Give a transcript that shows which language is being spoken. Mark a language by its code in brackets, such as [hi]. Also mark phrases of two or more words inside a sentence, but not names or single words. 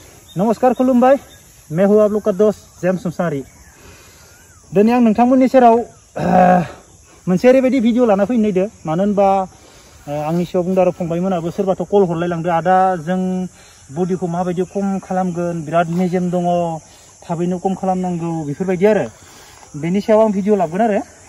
[brx] नमस्कार खुलुमबाय [hi] मैं हूँ आप लोग का दोस्त [brx] जेम समसारी दिनै आं नोंथांमोननि सेराव मोनसे ओरैबायदि भिडिअ लाना फैनो नागिरदों मानो होनबा आंनि सिगाङाव बुंदों आरो फंबायमोनाबो सोरबाथ' कल हरलायलांदों आदा जों बडिखौ माबायदि खम खालामगोन बिराद मेजेम दङ थाबैनो खम खालामनांगौ बेफोरबायदि आरो बेनि सायाव आं भिडिअ लाबोगोन आरो